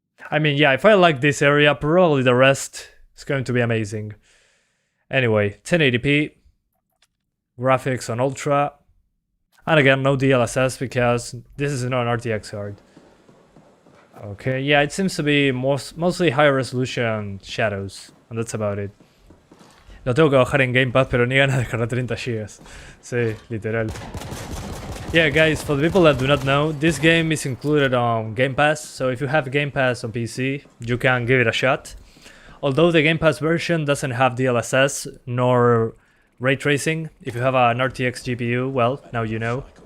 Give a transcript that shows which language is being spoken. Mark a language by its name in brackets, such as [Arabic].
[English] I mean, yeah, if I like this area, probably the rest is going to be amazing. Anyway, 1080p. Graphics on Ultra. And again, no DLSS because this is not an RTX card. Okay, yeah, it seems to be mostly higher resolution shadows. And that's about it. [Spanish] Lo tengo que bajar en Gamepass, pero ni ganas de descargar 30 GB. Sí, literal. [English] Yeah, guys, for the people that do not know, this game is included on Gamepass. So if you have Gamepass on PC, you can give it a shot. Although the Gamepass version doesn't have DLSS nor ray tracing, if you have an RTX GPU, well, now you know.